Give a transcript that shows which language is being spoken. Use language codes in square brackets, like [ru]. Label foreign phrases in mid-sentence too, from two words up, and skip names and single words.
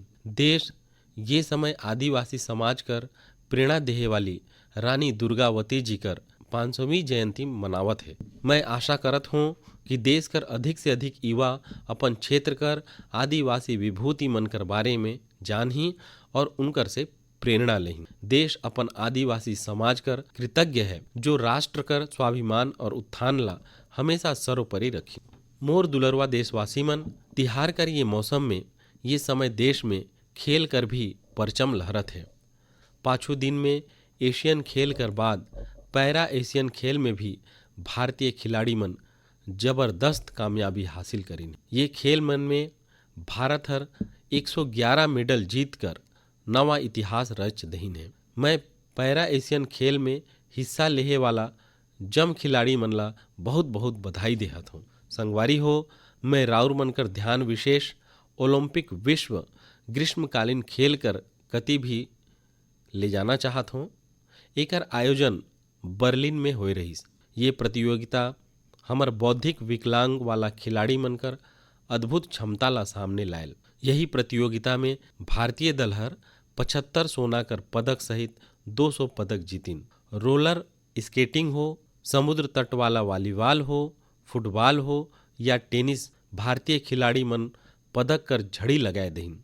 [hne] देश ये समय आदिवासी समाज कर प्रेरणा देहे वाली रानी दुर्गावती जी कर 500वीं जयंती मनावत है। मैं आशा करत हूँ कि देश कर अधिक से अधिक युवा अपन क्षेत्र कर आदिवासी विभूति मन कर बारे में जानही और उनकर से प्रेरणा लेही। देश अपन आदिवासी समाज कर कृतज्ञ है, जो राष्ट्र कर स्वाभिमान और उत्थान ला हमेशा सर्वोपरि रखी। मोर दुलरवा देशवासी मन, तिहार कर ये मौसम में ये समय देश में खेल कर भी परचम लहरत है। पाछू दिन में एशियन खेल कर बाद पैरा एशियन खेल में भी भारतीय खिलाड़ी मन जबरदस्त कामयाबी हासिल करीन। ये खेल मन में भारत हर 111 मेडल जीत कर नवा इतिहास रच दहीन है। मैं पैरा एशियन खेल में हिस्सा लेहे वाला जम खिलाड़ी मन ला बहुत बहुत बधाई देहत हूँ। संगवारी हो, मैं राउर मन कर ध्यान विशेष ओलंपिक विश्व ग्रीष्मकालीन खेल कर कति भी ले जाना चाहत हूँ। एकर आयोजन बर्लिन में होए रहीस। ये प्रतियोगिता हमर बौद्धिक विकलांग वाला खिलाड़ी मनकर अद्भुत क्षमता ला सामने लायल। यही प्रतियोगिता में भारतीय दल हर 75 सोना कर पदक सहित 200 पदक जीतिन। [en] roller skating [hne] हो, समुद्र तट वाला वॉलीबॉल हो, फुटबॉल हो या टेनिस, भारतीय खिलाड़ी मन पदक कर झड़ी लगाए दहीन।